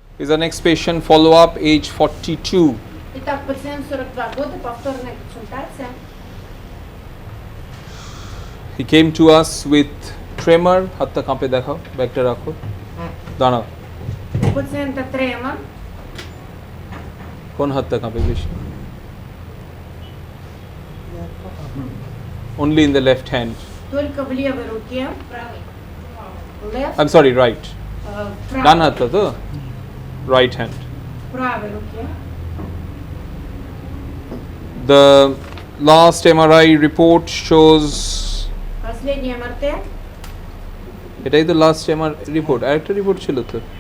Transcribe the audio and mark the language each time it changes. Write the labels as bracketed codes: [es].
[en] Is the next patient, follow up, age 42. [ru] Итак, пациент 42 года, повторная консультация. [en] He came to us with tremor. [bn] হাতটা কাঁপে দেখাও, ব্যাগটা রাখো, দাঁড়াও। [ru] У пациента тремор. [bn] কোন হাতটা কাঁপে বেশি? [en] Only in the left hand. [ru] Только в левой руке. [en] Left. I'm sorry, right. [bn] ডান হাতটা তো? [en] Right hand. [ru] В правой руке. [en] The last MRI report shows. [ru] Последний МРТ. [bn] এটাই তো লাস্ট MRI রিপোর্ট, আরেকটা রিপোর্ট ছিল তো।